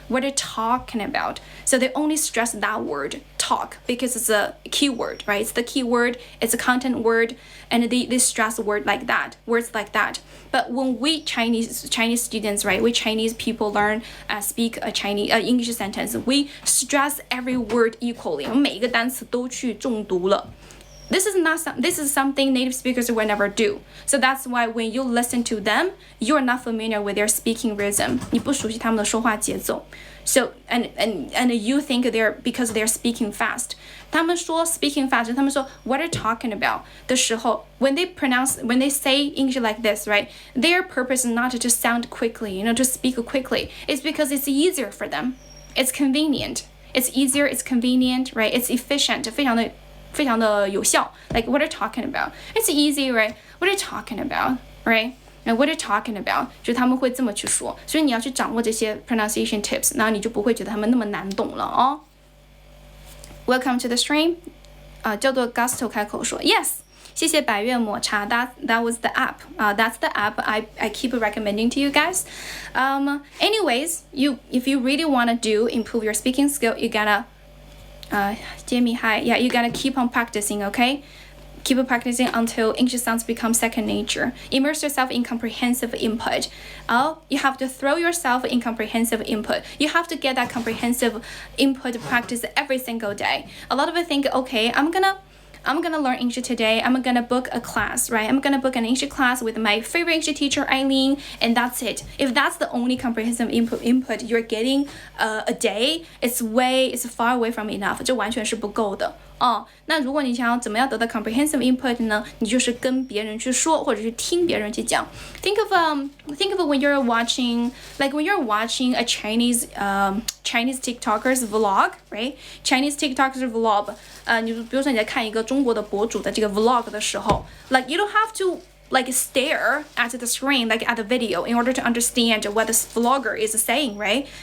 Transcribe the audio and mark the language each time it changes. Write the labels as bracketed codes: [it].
[en] What are you talking about? So they only stress that word, talk, because it's a keyword, right? It's the keyword, it's a content word, and they stress words like that. But when we Chinese students, right? We Chinese people learn speak a English sentence, we stress every word equally. [zh] 我们每一个单词都去重读了。 [en] This is something native speakers will never do. So that's why when you listen to them, you're not familiar with their speaking rhythm. [zh] 你不熟悉他们的说话节奏。 [en] So and you think because they're speaking fast. [zh] 他们说 [en] speaking fast, [zh] 他们说 [en] what are you talking about [zh] 的时候 [en] when they say English like this, right? Their purpose is not to sound quickly, to speak quickly. It's because it's easier for them. It's convenient. It's easier, it's convenient, right? It's efficient. [zh] 非常的有效 [en] Like what are you talking about? It's easy, right? What are you talking about? Right? And what are you talking about? [zh] 就是他们会这么去说，所以你要去掌握这些 pronunciation tips， 然后你就不会觉得他们那么难懂了哦。 [en] Welcome to the stream. [zh] 叫做 Gusto 开口说 Yes. 谢谢百越抹茶 [en] that was the app. That's the app I keep recommending to you guys. Anyways, if you really want to improve your speaking skill, you gotta Jamie, hi. Yeah, you gotta keep on practicing, okay? Keep practicing until English sounds become second nature. Immerse yourself in comprehensive input. You have to throw yourself in comprehensive input. You have to get that comprehensive input practice every single day. A lot of people think, okay, I'm gonna learn English today. I'm gonna book a class, right? I'm gonna book an English class with my favorite English teacher, Aileen, and that's it. If that's the only comprehensive input you're getting a day, it's far away from enough. [zh] 这完全是不够的。那如果你想要怎么样得到 comprehensive input 呢？你就是跟别人去说，或者是听别人去讲。 [en] Think of when you're watching a Chinese TikTokers vlog, right? Chinese TikTokers vlog. [zh] 你比如说你在看一个中国的博主的这个 vlog 的时候 [en] like you don't have to stare at the screen at the video in order to understand what this vlogger is saying, right?